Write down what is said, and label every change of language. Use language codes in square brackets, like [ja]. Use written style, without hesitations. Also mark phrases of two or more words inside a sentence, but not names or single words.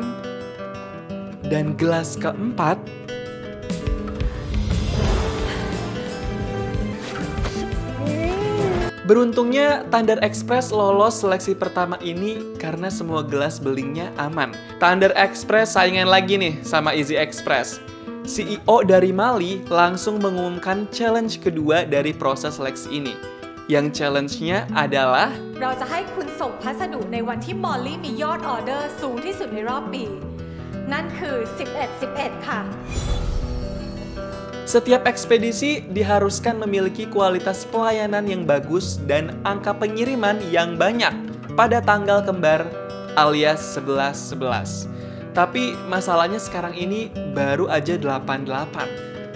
[id] Dan gelas keempat beruntungnya Thunder Express lolos seleksi pertama ini karena semua gelas belingnya aman. Thunder Express saingan lagi nih sama Easy Express. CEO dari Mali langsung mengumumkan challenge kedua dari proses seleksi ini. Yang challenge-nya adalah [th] เราจะให้คุณส่งพัสดุในวันที่มอลลี่มียอดออเดอร์สูงที่สุดในรอบปี นั่นคือ 11-11 ค่ะ [id] Setiap ekspedisi diharuskan memiliki kualitas pelayanan yang bagus dan angka pengiriman yang banyak pada tanggal kembar alias 11-11. Tapi masalahnya sekarang ini baru aja 88.